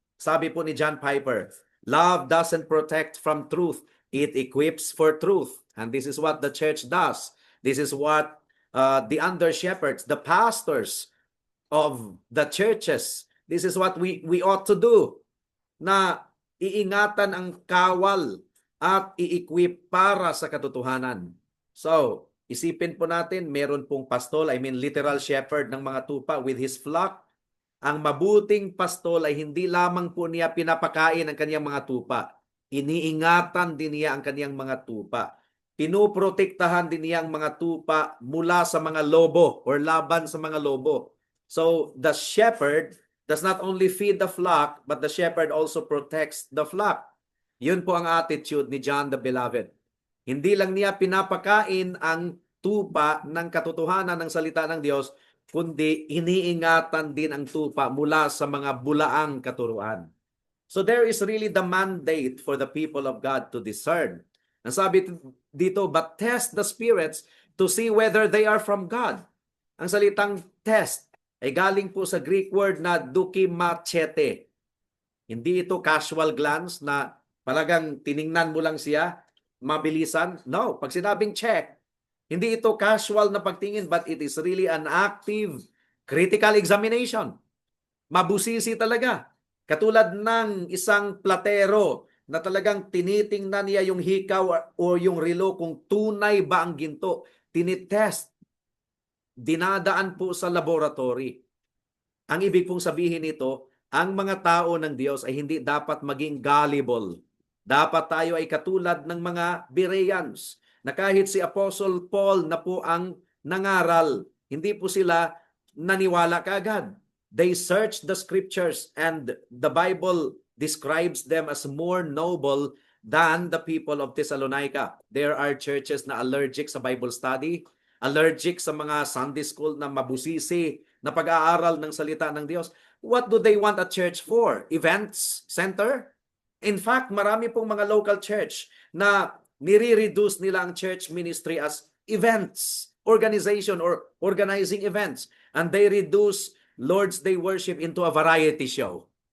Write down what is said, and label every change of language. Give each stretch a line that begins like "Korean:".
Filipino: Sabi po ni
English: John Piper, love doesn't protect from truth, it equips for truth. And this is what the church does. This is what the under-shepherds, the pastors of the churches, this is what we ought to do,
Filipino: na iingatan ang kawal at i-equip para sa katotohanan. So, isipin po natin, meron pong pastol, literal shepherd ng mga tupa
English: with his flock.
Filipino: Ang mabuting pastol ay hindi lamang po niya pinapakain ang kaniyang mga tupa. Iniingatan din niya ang kaniyang mga tupa. Pinuprotektahan din niya ang mga tupa mula sa mga lobo or laban sa mga lobo.
English: So, the shepherd does not only feed the flock, but the shepherd also protects the flock.
Filipino: Yun po ang attitude ni John the Beloved. Hindi lang niya pinapakain ang tupa ng katotohanan ng salita ng Diyos, kundi iniingatan din ang tupa mula sa mga bulaang katuruan.
English: So there is really the mandate for the people of God to discern.
Filipino: Ang sabi dito,
English: but test the spirits to see whether they are from God.
Filipino: Ang salitang test ay galing po sa Greek word na dokimachete. Hindi ito casual glance na talagang tiningnan mo lang siya, mabilisan.
English: No,
Filipino: pag sinabing check, hindi ito casual na pagtingin,
English: but it is really an active, critical examination.
Filipino: Mabusisi talaga. Katulad ng isang platero na talagang tinitingnan niya yung hikaw o yung relo kung tunay ba ang ginto. Tinitest. Dinadaan po sa laboratory. Ang ibig pong sabihin nito, ang mga tao ng Diyos ay hindi dapat maging gullible. Dapat tayo ay katulad ng mga Bereans, na kahit si Apostle Paul na po ang nangaral, hindi po sila naniwala kaagad.
English: They search the scriptures and the Bible describes them as more noble than the people of Thessalonica. There are churches
Filipino: na allergic sa Bible study, allergic sa mga Sunday school na mabusisi na pag-aaral ng salita ng Diyos.
English: What do they want a church for? Events center?
Filipino: In fact, marami pong mga local church na nire-reduce nila ang church ministry
English: as events, organization or organizing events. And they reduce Lord's Day worship into a variety show.